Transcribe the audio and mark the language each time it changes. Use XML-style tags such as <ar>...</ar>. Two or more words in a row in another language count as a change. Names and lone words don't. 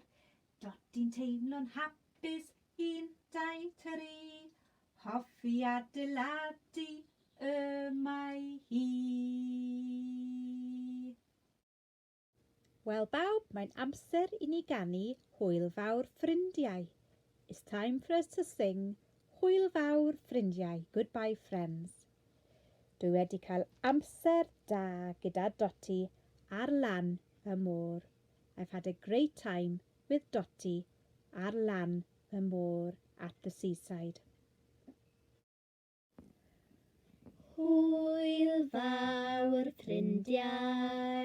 <cy>Dotty'n teimlo'n hapus, 1, 2, 3. Hoffi adeiladu y mae hi. Wel bawb, mae'n amser I ni ganu Hwyl Fawr Ffrindiau.</cy> <en>It's time for us to sing Hwyl Fawr Ffrindiau, Goodbye Friends.</en> <cy>Dwi wedi cael amser da gyda Dotty ar lan y môr.</cy> <en>I've had a great time with Dotty</en> <cy>ar lan y môr</cy> <en>at the seaside.</en> <cy>Hwyl fawr ffrindiau,</cy>